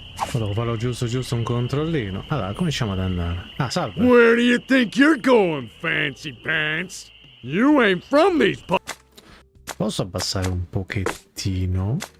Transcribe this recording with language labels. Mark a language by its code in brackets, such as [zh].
[it] Volevo farlo giusto un controllino. Allora, cominciamo ad andare. Ah, salve. [en] Where do you think you're going, fancy pants? You ain't from these [it] Posso abbassare un pochettino?